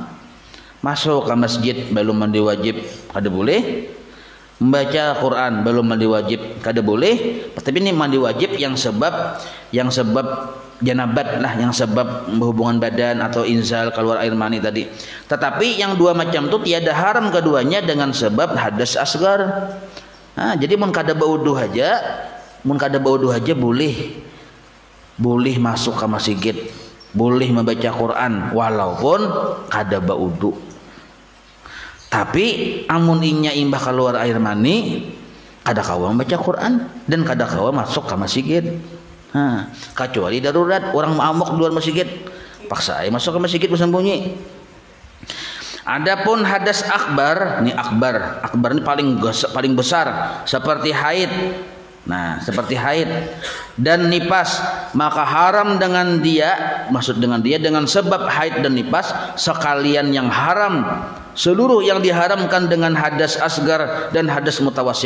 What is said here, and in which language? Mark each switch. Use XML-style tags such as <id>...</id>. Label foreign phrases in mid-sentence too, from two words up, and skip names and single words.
<id>Masuk ke masjid belum mandi wajib kada boleh, membaca Quran belum mandi wajib kada boleh, tapi ini mandi wajib yang sebab janabat lah, yang sebab berhubungan badan atau inzal keluar air mani tadi. Tetapi yang dua macam itu tiada haram keduanya dengan sebab hadas asgar.</id> <bjn>Nah, jadi mun kada bauduh aja</bjn> <id>boleh masuk ke masjid, boleh membaca Quran walaupun</id> <bjn>kada bauduh. Tapi amun inya imbah keluar air mani, kada kawa membaca Quran dan kada kawa masuk ke masjid.</bjn> <id>Kecuali darurat, orang amok di luar masjid, paksa masuk ke masjid bersembunyi. Adapun hadas akbar, ini akbar ini paling besar seperti haid. Nah, seperti haid dan nifas, maka haram dengan dia, maksud dengan dia dengan sebab haid dan nifas sekalian yang haram, seluruh yang diharamkan dengan hadas asgar dan hadas mutawasid.</id>